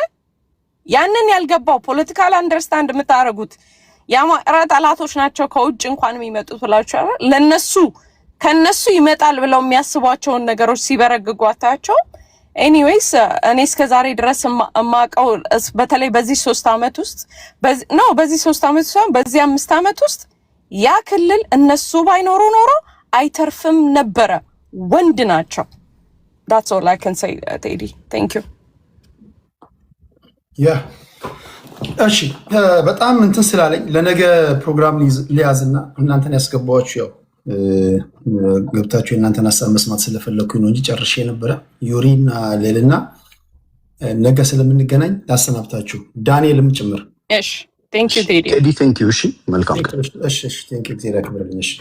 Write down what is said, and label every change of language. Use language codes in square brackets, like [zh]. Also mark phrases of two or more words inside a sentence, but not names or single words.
[am] ያንን ያልገባው ፖለቲካል አንደርስታንድ የምታደርጉት የአማራ ጠላቶች ናቸው ከውጭ እንኳን የሚመጡት ብላችሁ ለነሱ ከነሱ ይመጣል ብለው የሚያስቧቸውን ነገሮች ሲበረግጉ አታያቸው። ኤኒዌይስ እኔ እስከዛሬ ድረስ የማውቀው በተለይ በዚህ 3 ዓመት ውስጥ በዚህ 3 ዓመት ሳይሆን በዚህ 5 ዓመት ውስጥ ያ ክልል እነሱ ባይኖሩ ኖሮ አይተርፍም ነበረ። ወንድ ናቸው። [en] that's all I can say Teddy. thank you. [am] እሺ በጣም እንትን ስላለኝ ለነገ ፕሮግራም ሊያዝና እናንተን ያስገባችሁ ያው ገብታችሁ እናንተን ሀሳብ መስማት ስለፈለኩኝ ነው እንጂ ጨርሼ ነበረ። ዩሪና ሌልና ነገ ስለምንገናኝ ላሰናብታችሁ ዳንኤልም ጭምር። [en] እሺ thank you Teddy. Teddy thank you። [am] እሺ መልካም። እሺ [en] thank you [am] እግዚአብሔር ያክብርልኝ።